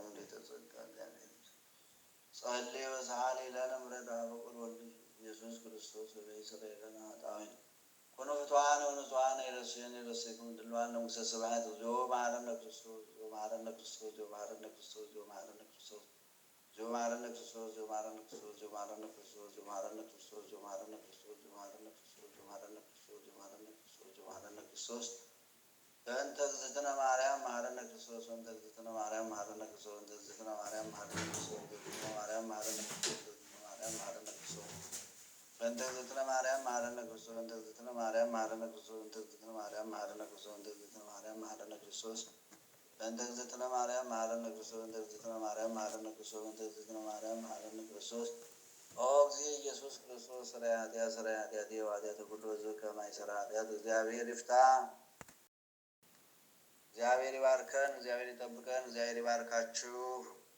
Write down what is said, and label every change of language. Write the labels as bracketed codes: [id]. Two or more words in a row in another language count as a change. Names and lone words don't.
[gez] ጸጋ እግዚአብሔር ጸልዪ ወሰአሊ ለነ ምሕረተ በወልድኪ ኢየሱስ ክርስቶስ ወይሥረይ ለነ ኃጣውኢነ ኮኑ ፍቱሐነ ወንጹሐነ ይረሴነ ይረሴክሙ ድልዋነ መንግሥተ ሰማያት እግዚኦ መሐረነ ክርስቶስ እግዚኦ መሐረነ ክርስቶስ እግዚኦ መሐረነ ክርስቶስ እግዚኦ መሐረነ ክርስቶስ እግዚኦ መሐረነ ክርስቶስ እግዚኦ መሐረነ ክርስቶስ እግዚኦ መሐረነ ክርስቶስ እግዚኦ መሐረነ ክርስቶስ እግዚኦ መሐረነ ክርስቶስ እግዚኦ መሐረነ ክርስቶስ እግዚኦ መሐረነ ክርስቶስ እግዚኦ መሐረነ ክርስቶስ እግዚኦ መሐረነ ክርስቶስ በእንተ እግዝእትነ ማርያም መሐረነ ክርስቶስ በእንተ እግዝእትነ ማርያም መሐረነ ክርስቶስ በእንተ እግዝእትነ ማርያም መሐረነ ክርስቶስ በእንተ እግዝእትነ ማርያም መሐረነ ክርስቶስ በእንተ እግዝእትነ ማርያም መሐረነ ክርስቶስ በእንተ እግዝእትነ ማርያም መሐረነ ክርስቶስ በእንተ እግዝእትነ ማርያም መሐረነ ክርስቶስ በእንተ እግዝእትነ ማርያም መሐረነ ክርስቶስ በእንተ እግዝእትነ ማርያም መሐረነ ክርስቶስ በእንተ እግዝእትነ ማርያም መሐረነ ክርስቶስ በእንተ እግዝእትነ ማርያም መሐረነ ክርስቶስ ኦ እግዚእ ኢየሱስ ክርስቶስ ሠራየ ኃጢአት ወኃጢአተ ኩሉ ሕዝብ [am] ከማይሠራ ኃጢአት እግዚአብሔር ይፍታ። እግዚአብሔር ይባርከን። እግዚአብሔር ይጠብቀን። እግዚአብሔር ይባርካችሁ።